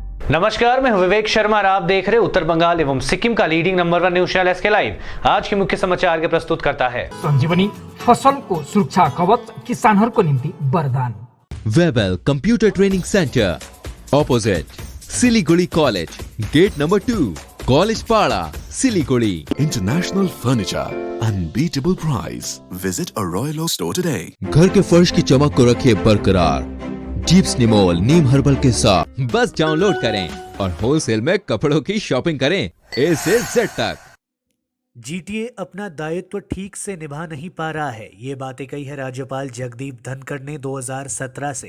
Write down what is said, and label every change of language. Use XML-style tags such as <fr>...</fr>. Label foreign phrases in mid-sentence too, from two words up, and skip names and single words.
<hi>नमस्कार, मैं हूं विवेक शर्मा और आप देख रहे हैं उत्तर बंगाल एवं सिक्किम का</hi> <en>leading number 1 news channel</en> <hi>एसके लाइव। आज के मुख्य समाचार के प्रस्तुत करता है</hi> <ne>संजीवनी फसलको सुरक्षा कवच किसानहरूको निम्ति वरदान।</ne> <en>Webel Computer Training Centre opposite Siliguri College, Gate Number 2, College Para, Siliguri. International Furniture, unbeatable price. Visit a Royal Oak store today.</en> <hi>घर के फर्श की चमक को रखे बरकरार। जीप्स निमोल नीम हर्बल के साथ बस डाउनलोड करें और होलसेल में कपड़ों की शॉपिंग करें A से Z तक। जीटीए अपना दायित्व ठीक से निभा नहीं पा रहा है, ये बातें कही है राज्यपाल जगदीप धनखड़ ने 2017 से।</hi>